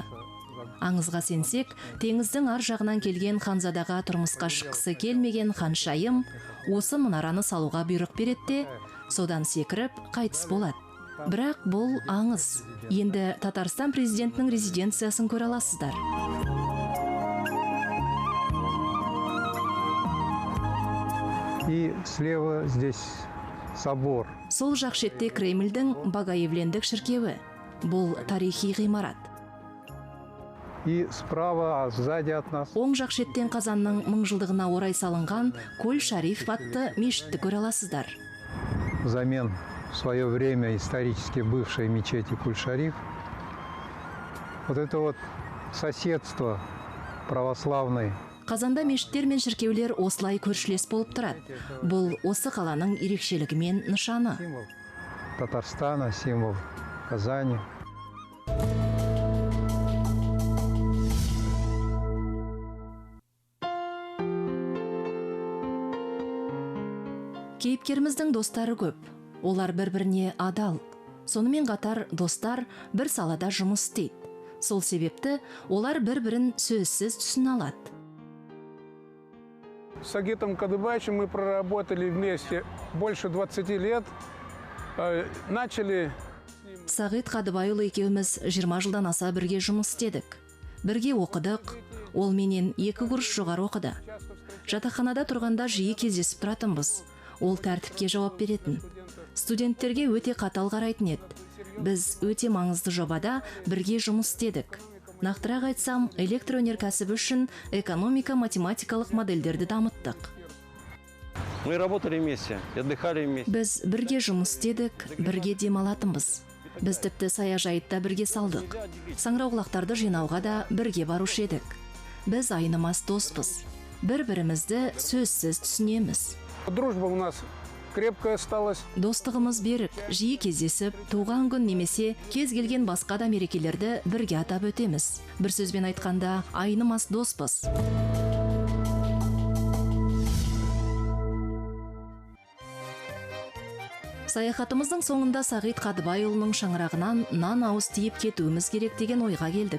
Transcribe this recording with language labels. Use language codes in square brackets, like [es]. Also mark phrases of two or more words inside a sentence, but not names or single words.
[kk] Аңызға сенсек, теңіздің ар жағынан келген ханзадаға тұрмысқа шыққысы келмеген ханшайым осы мұнараны салуға бұйрық береді, содан секіріп қайтыс болады. Бірақ бұл аңыз. Енді Татарстан президентінің резиденциясын көре аласыздар. [ru] и слева здесь собор. [kk] Сол жақ шетте Кремльдің Багаевлендік шіркеуі. Бұл тарихи ғимарат. [ru] И справа, а сзади от нас [kk] Оң жақ шеттен Қазанның 1000 жылдығына орай салынған Көл-Шариф атты мешітті көре аласыздар. [ru] взамен в свое время исторически бывшей мечети Куль-Шариф. Вот это вот соседство православной. [kk] Қазанда мешіттер мен шіркеулер осылай көршілес болып тұрады. Бұл осы қаланың ерекшелігі мен нышаны. [ru] Символ Татарстана, символ Казани. [kk] Кейіпкеріміздің достары көп. Олар бір-біріне адал. Сонымен қатар достар бір салада жұмыс істейді. Сол себепті олар бір-бірін сөзсіз түсіне алады. [ru] С Сагитом Кадыбаевичем мы проработали вместе больше 20 лет. Начали... [kk] Сағит Қадыбайұлы екеуміз 20 жылдан аса бірге жұмыс істедік. Бірге оқыдық, ол менен 2 курс жоғары оқыды. Жатақханада тұрғанда жиі кездесіп тұратынбыз. Ол тәртіпке жауап беретін. Студенттерге өте қатал қарайтын еді. Біз өте маңызды жобада бірге жұмыс істедік. Нақтырақ айтсам, электроөнеркәсібі үшін экономика-математикалық модельдерді дамыттық. [ru] Мы работали вместе, отдыхали вместе. [kk] Біз бірге жұмыс істедік, бірге демалатынбыз. Біз тіпті саяжайытта бірге салдық. Саңырауқұлақтарды жинауға да бірге барушы едік. Біз айнымас доспыз. Бір-бірімізді сөзсіз түсінеміз. [ru] Дружба у нас крепкая осталась. [kk] Достығымыз берік, жиі кездесіп, туған күн немесе кез келген басқа да мерекелерді бірге атап өтеміз. Бір сөзбен айтқанда, айнымас доспыз. Саяхатымыздың соңында Сағит Қадыбайұлының шаңырағынан нан ауыз тиіп кетуіміз керек деген ойға келдік.